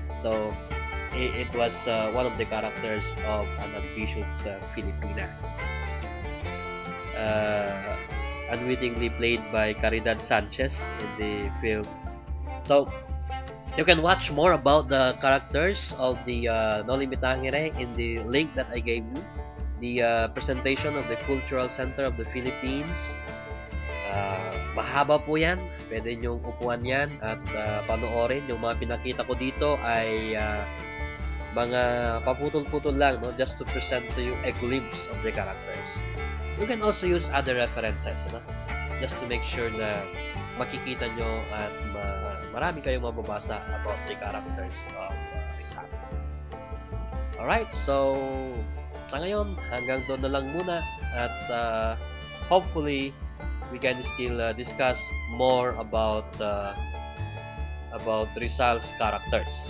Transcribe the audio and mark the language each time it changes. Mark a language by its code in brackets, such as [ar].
[en] So it was one of the characters of an ambitious Filipina, unwittingly played by Caridad Sanchez in the film. So you can watch more about the characters of the Noli Me Tangere in the link that I gave you, the presentation of the Cultural Center of the Philippines. [tl] Mahaba po yan, pwede nyong upuan yan at panoorin. Yung mga pinakita ko dito ay mga paputol-putol lang, no? [en] Just to present to you a glimpse of the characters. You can also use other references, no? Just to make sure [tl] na makikita nyo at marami kayong mababasa [en] about the characters of Rizal. Alright, so [tl] sa ngayon, hanggang doon na lang muna at [en] hopefully we can still discuss more about Rizal's characters.